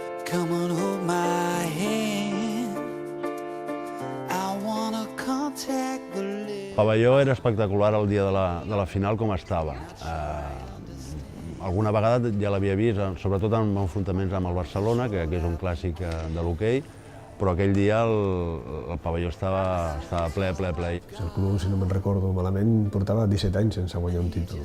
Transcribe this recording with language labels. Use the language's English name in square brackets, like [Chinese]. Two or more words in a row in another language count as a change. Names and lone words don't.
[English] Come on, hold my hand. I wanna contact the lake. [Catalan] El pavelló era espectacular el dia de la final com estava. Alguna vegada ja l'havia vist, sobretot en enfrontaments amb el Barcelona, que és un clàssic de l'hoquei, però aquell dia el pavelló estava ple. El club, si no me'n recordo malament, portava 17 anys sense guanyar un títol.